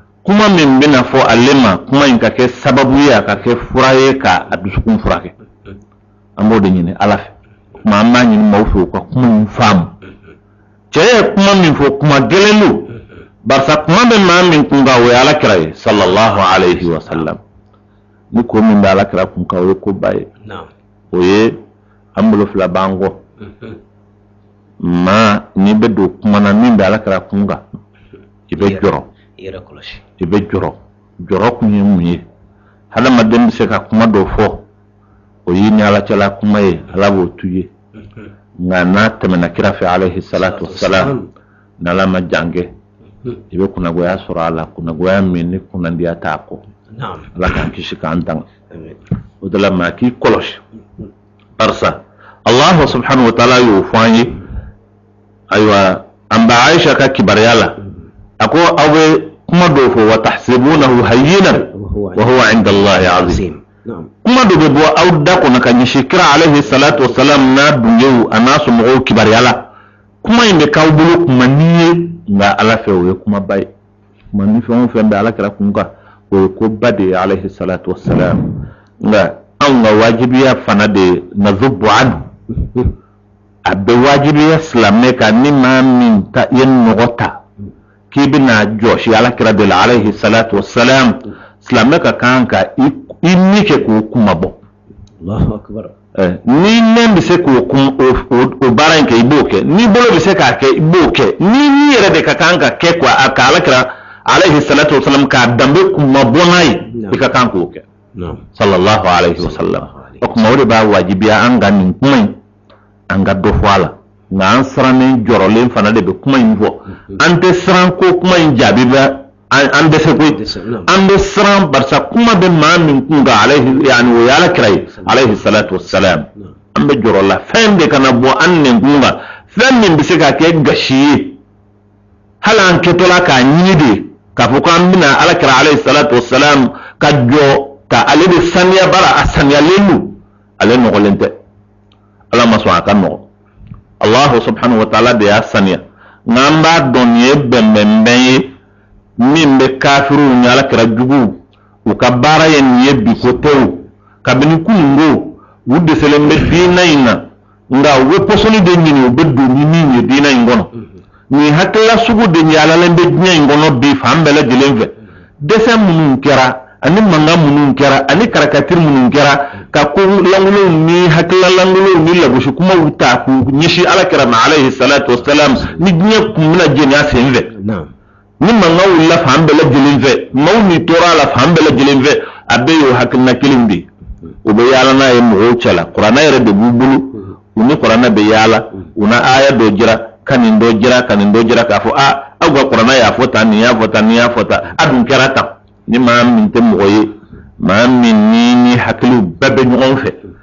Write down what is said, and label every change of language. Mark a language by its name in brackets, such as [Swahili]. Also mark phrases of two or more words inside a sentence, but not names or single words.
[Bambara] kuma min bɛna fɔ ale ma kuma in ka kɛ sababu ye a ka kɛ fura ye ka a dusukun furakɛ an b'o de ɲini ala fɛ kuma an b'a ɲini maaw fɛ u ka kuma in faamu cɛ ye kuma min fɔ kuma gɛlɛn don barisa kuma bɛ maa min kun kan o ye alakira ye [Arabic] صلى الله عليه وسلم [Bambara] ni ko min bɛ alakira kun kan o ye ko ba ye o ye an bolo fila b'an kɔ maa n'i bɛ don kuma na min bɛ alakira kun kan i bɛ jɔrɔ i bɛ jɔrɔ kun ye mun ye hadamaden bɛ se ka kuma dɔ fɔ o ye ni alacɛla kuma ye ala b'o tu ye nka n'a tɛmɛna kira fɛ [Arabic] عليه الصلاة والسلام [Bambara] n'ala ma jan kɛ i bɛ kunnagoya sɔrɔ a la kunnagoya min ni kunnadiya t'a kɔ ala k'an kisi k'an tanga o de la maa k'i kɔlɔsi barisa [Arabic] الله سبحانه وتعالى [Bambara] y'o fɔ an ye ayiwa an bɛ Aisha ka kibaruya la a ko aw bɛ kuma dɔw fɔ [Arabic] وتحسبونه هينا وهو عند الله عظيم [Bambara] kuma dɔ bɛ bɔ aw da kɔnɔ ka ɲɛsin kira [Arabic] عليه الصلاة والسلام [Bambara] n'a dunkew a n'a somɔgɔw kibaruya la kuma in bɛ k'aw bolo kuma ni ye nka ala fɛ o ye kuma ba ye kuma ni fɛn o fɛn bɛ ala kira kun kan o ye ko ba de ye [Arabic] عليه الصلاة والسلام [Bambara] nka anw ka wajibiya fana de nazubu anhu a bɛ wajibiya silamɛ kan ni maa min ta ye nɔgɔ ta k'i bɛna jɔsi ala kira de la [Arabic] عليه الصلاة والسلام [Bambara] silamɛ ka kan ka i ni kɛ k'o kuma bɔ ni nɛn bɛ se k'o baara in kɛ i b'o kɛ ni bolo bɛ se k'a kɛ i b'o kɛ ni yɛrɛ de ka kan ka kɛ quoi a ka ala kira [Arabic] عليه الصلاة والسلام [Bambara] k'a danbe kuma bɔ n'a ye i ka kan k'o kɛ [Arabic] صلى الله عليه وسلم [Bambara] o kuma o de b'a wajibiya an ka nin kuma in an ka dɔ fɔ a la nka an sirannen jɔrɔlen fana de bɛ kuma in fɔ an tɛ siran ko kuma in jaabi bɛ an dɛsɛ koyi an bɛ siran barisa kuma bɛ maa min kun kan alayhi yani o ye ala kira ye [Arabic] عليه الصلاة والسلام [Bambara] an bɛ jɔrɔ la fɛn de kana bɔ an nin kun kan fɛn min bɛ se ka kɛ gasi ye hali an kɛtɔla k'a ɲini de k'a fɔ k'an bɛna ala kira [Arabic] عليه الصلاة والسلام [Bambara] ka jɔ ka ale de saniya bara a saniyalen don ale nɔgɔlen tɛ ala ma sɔn a ka nɔgɔ [Arabic] الله سبحانه وتعالى [Bambara] de y'a saniya nka an b'a dɔn nin ye bɛnbɛnbɛn ye min bɛ kafiruw ni ala kira juguw u ka baara ye nin ye bi ko tɛw kabini kunungo u deselen bɛ diina in na nka u bɛ pɔsɔni de ɲini u bɛ don ni min ye diina in kɔnɔ nin hakilila sugu de yaalalen bɛ diɲɛ in kɔnɔ bi fan bɛɛ lajɛlen fɛ dɛsɛ minnu kɛra ani mankan minnu kɛra ani karakatiri minnu kɛra ka ko lankolonw ni hakilila lankolonw ni lagosi kumaw ta k'u ɲɛsin ala kira ma [Arabic] عليه الصلاة والسلام [Bambara] ni diɲɛ kun bɛna jɛni a sen fɛ ni mankan wulila fan bɛɛ lajɛlen fɛ maaw ni tora a la fan bɛɛ lajɛlen fɛ a bɛɛ y'o hakilina kelen de ye u bɛ yaala n'a ye mɔgɔw cɛla kuranɛ yɛrɛ de b'u bolo u ni kuranɛ bɛ yaala u na aya dɔ jira ka nin dɔ jira ka nin dɔ jira k'a fɔ aw ka kuranɛ y'a fɔ tan nin y'a fɔ tan nin y'a fɔ tan a dun kɛra tan ni maa min tɛ mɔgɔ ye maa min ni hakiliw bɛɛ bɛ ɲɔgɔn fɛ